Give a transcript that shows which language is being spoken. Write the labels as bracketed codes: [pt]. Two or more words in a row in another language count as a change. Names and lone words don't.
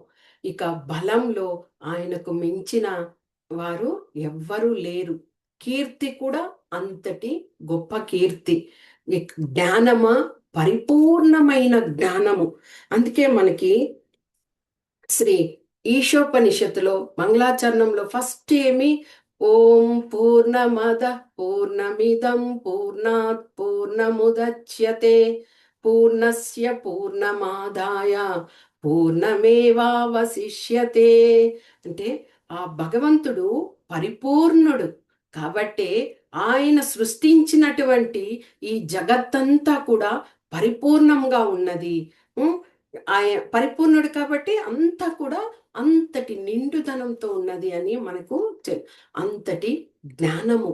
[te] ఇక బలంలో ఆయనకు మించిన వారు ఎవ్వరూ లేరు. కీర్తి కూడా అంతటి గొప్ప కీర్తి. జ్ఞానమా, పరిపూర్ణమైన జ్ఞానము. అందుకే మనకి శ్రీ ఈశోపనిషత్తులో మంగళాచరణంలో ఫస్ట్ ఏమి [sa] ఓం పూర్ణమద పూర్ణమిదం పూర్ణాత్ పూర్ణముదచ్యతే పూర్ణస్య పూర్ణమాదాయ పూర్ణమేవావశిష్యతే. [te] అంటే ఆ భగవంతుడు పరిపూర్ణుడు కాబట్టి ఆయన సృష్టించినటువంటి ఈ జగత్తంతా కూడా పరిపూర్ణంగా ఉన్నది. ఆయన పరిపూర్ణుడు కాబట్టి అంతా కూడా అంతటి నిండుదనంతో ఉన్నది అని మనకు అంతటి జ్ఞానము.